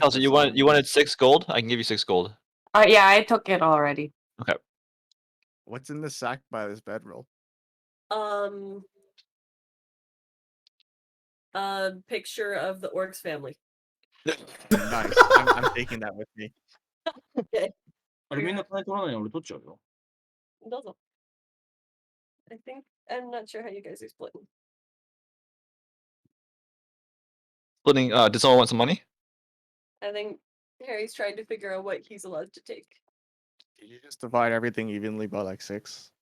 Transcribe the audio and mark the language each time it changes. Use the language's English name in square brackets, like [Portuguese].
[English] Kelsey, you wanted 6 gold? I can give you 6 gold. Yeah, I took it already. Okay. What's in the sack by this bedroll? A picture of the orc's family. Nice. I'm taking that with me. Okay. [Japanese] あれみんな金取らないの俺取っちゃうよ。 [English] Doesn't. I think I'm not sure how you guys are splitting. Splitting. Does someone want some money? I think Harry's trying to figure out what he's allowed to take. Did you just divide everything evenly by like 6?